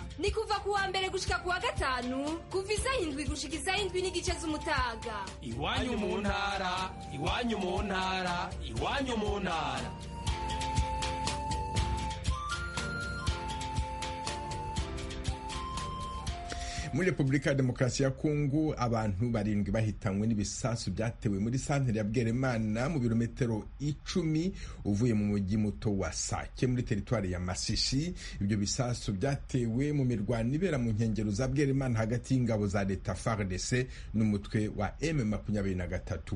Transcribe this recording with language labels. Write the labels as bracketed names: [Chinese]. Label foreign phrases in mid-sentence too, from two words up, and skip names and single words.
[Rundi] Ni kuva ku wa mbere gushika ku wa gatanu kuva 7 gushika 7 n'igice z'umutaga. Iwanyu mu ntara, iwanyu mu ntara, iwanyu mu ntara. [Kinyarwanda] Muri Republika ya Demokarasi ya Kongo abantu 7 bahitanywe n'ibisasu byatewe muri santere ya Bweremana mu birometero 10 uvuye mu mujyi muto wa Sake muri teritwari ya Masisi. Ibyo bisasu byatewe mu mirwano ibera mu nkengero za Bweremana hagati y'ingabo za leta FARDC n'umutwe wa M23.